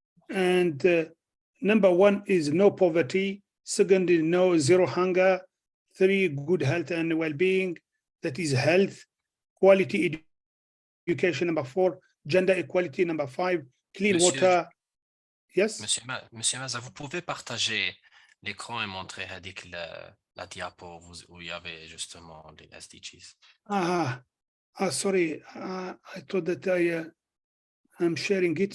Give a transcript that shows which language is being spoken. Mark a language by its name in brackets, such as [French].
[English] And number 1 is no poverty. Second is no zero hunger. 3, good health and well-being. That is health. Quality education, number 4. Gender equality, number 5. Clean water. Yes. [French] Monsieur Maaza, vous pouvez partager l'écran et montrer la diapo où il y avait justement les SDGs. [English] Sorry. I thought that I'm sharing it.